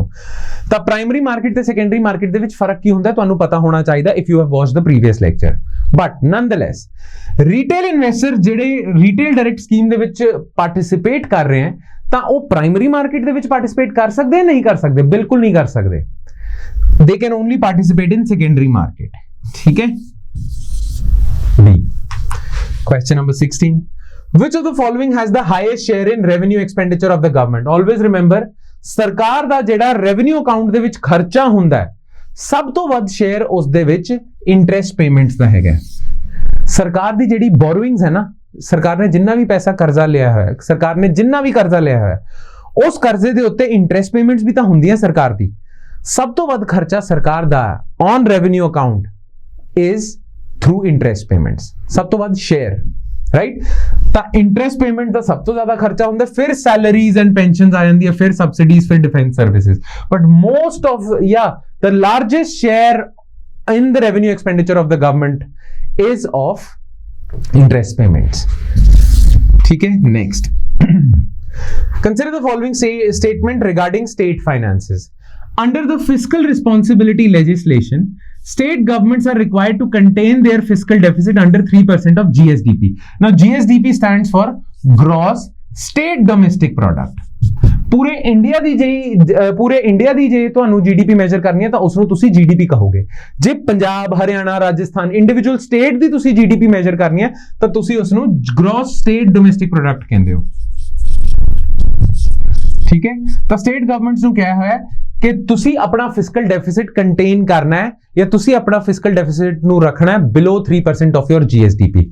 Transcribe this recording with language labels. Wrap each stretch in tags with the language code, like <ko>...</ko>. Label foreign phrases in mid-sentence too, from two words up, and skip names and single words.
<pa>ਤਾਂ ਪ੍ਰਾਇਮਰੀ ਮਾਰਕੀਟ ਤੇ ਸੈਕੰਡਰੀ ਮਾਰਕੀਟ ਦੇ ਵਿੱਚ ਫਰਕ ਕੀ ਹੁੰਦਾ ਤੁਹਾਨੂੰ ਪਤਾ ਹੋਣਾ ਚਾਹੀਦਾ</pa> <en>if you have watched the previous lecture. but nonetheless retail investor</en> <pa>ਜਿਹੜੇ</pa> <en>retail direct scheme</en> <pa>ਦੇ ਵਿੱਚ ਪਾਰਟਿਸਿਪੇਟ ਕਰ ਰਹੇ ਹਨ ਤਾਂ ਉਹ</pa> <en>primary market</en> <pa>ਦੇ ਵਿੱਚ ਪਾਰਟਿਸਿਪੇਟ ਕਰ ਸਕਦੇ ਨਹੀਂ ਕਰ ਸਕਦੇ? ਬਿਲਕੁਲ ਨਹੀਂ ਕਰ ਸਕਦੇ।</pa> <en>they can only participate in secondary market.</en> <pa>ਠੀਕ ਹੈ,</pa> <en>question number 16, which of the following has the highest share in revenue expenditure of the government? Always remember,</en> <pa>ਸਰਕਾਰ ਦਾ ਜਿਹੜਾ</pa> <en>revenue account</en> <pa>ਦੇ ਵਿੱਚ ਖਰਚਾ ਹੁੰਦਾ ਹੈ ਸਭ ਤੋਂ ਵੱਧ ਸ਼ੇਅਰ ਉਸ ਦੇ ਵਿੱਚ</pa> <en>interest payments</en> <pa>ਦਾ ਹੈਗਾ। ਸਰਕਾਰ ਦੀ ਜਿਹੜੀ ਬੋਰੋਇੰਗਸ ਹੈ ਨਾ, ਸਰਕਾਰ ਨੇ ਜਿੰਨਾ ਵੀ ਪੈਸਾ ਕਰਜ਼ਾ ਲਿਆ ਹੋਇਆ, ਸਰਕਾਰ ਨੇ ਜਿੰਨਾ ਵੀ ਕਰਜ਼ਾ ਲਿਆ ਹੋਇਆ ਉਸ ਕਰਜ਼ੇ ਦੇ ਉੱਤੇ</pa> <en>interest payments</en> <pa>ਵੀ ਤਾਂ ਹੁੰਦੀਆਂ ਸਰਕਾਰ ਦੀ। ਸਭ ਤੋਂ ਵੱਧ ਖਰਚਾ ਸਰਕਾਰ ਦਾ</pa> <en>on revenue account is through interest payments,</en> <pa>ਸਭ ਤੋਂ ਵੱਧ ਸ਼ੇਅਰ, ਰਾਈਟ? ਤਾਂ</pa> <en>interest payment</en> <pa>ਦਾ ਸਭ ਤੋਂ ਜ਼ਿਆਦਾ ਖਰਚਾ ਹੁੰਦਾ, ਫਿਰ</pa> <en>salaries and pensions</en> <pa>ਆ ਜਾਂਦੀ ਹੈ, ਫਿਰ ਸਬਸਿਡੀਜ਼, ਫਿਰ</pa> <en>defence services. but most of the largest share in the revenue expenditure of the government is of interest payments.</en> <pa>ਠੀਕ ਹੈ,</pa> <en>next. Consider the following statement regarding state finances. Under the fiscal responsibility legislation, state governments are required to contain their fiscal deficit under 3% of GSDP. Now, GSDP stands for Gross State Domestic Product.</en> <pa>ਪੂਰੇ ਇੰਡੀਆ ਦੀ ਜੇ ਤੁਹਾਨੂੰ ਜੀਡੀਪੀ ਮੈਜ਼ਰ ਕਰਨੀ ਹੈ ਤਾਂ ਉਸ ਨੂੰ ਤੁਸੀਂ ਜੀਡੀਪੀ ਕਹੋਗੇ। ਜੇ ਪੰਜਾਬ, ਹਰਿਆਣਾ, ਰਾਜਸਥਾਨ</pa> <en>individual state</en> <pa>ਦੀ ਤੁਸੀਂ ਜੀਡੀਪੀ ਮੈਜ਼ਰ ਕਰਨੀ ਹੈ ਤਾਂ ਤੁਸੀਂ ਉਸ ਨੂੰ</pa> <en>gross state domestic product</en> <pa>ਕਹਿੰਦੇ ਹੋ। ਠੀਕ ਹੈ, ਤਾਂ</pa> <en>state governments</en> <pa>ਨੂੰ ਕਿਹਾ ਹੋਇਆ ਕਿ ਤੁਸੀਂ ਆਪਣਾ</pa> <en>fiscal deficit contain</en> <pa>ਕਰਨਾ ਹੈ ਜਾਂ ਤੁਸੀਂ ਆਪਣਾ</pa> <en>fiscal deficit</en> <pa>ਨੂੰ ਰੱਖਣਾ ਹੈ</pa> <en>below 3% of your GSDP.</en>